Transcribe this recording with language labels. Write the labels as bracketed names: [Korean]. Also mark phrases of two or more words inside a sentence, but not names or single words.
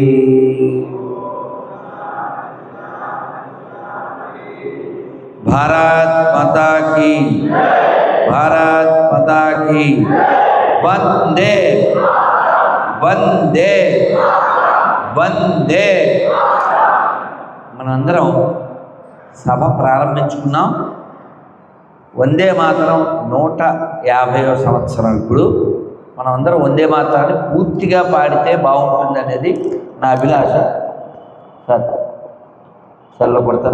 [Hindi] भारत माता की, भारत माता की। वंदे वंदे वंदे। [Telugu] మనందరం సభ ప్రారంభించుకున్నాం. వందే మాతరం 150వ సంవత్సరం. ఇప్పుడు మనం అందరం వందే మాతరాన్ని పూర్తిగా పాడితే బాగుంటుంది అనేది నా అభిలాష. సార్ సెల్లో కొడతారా?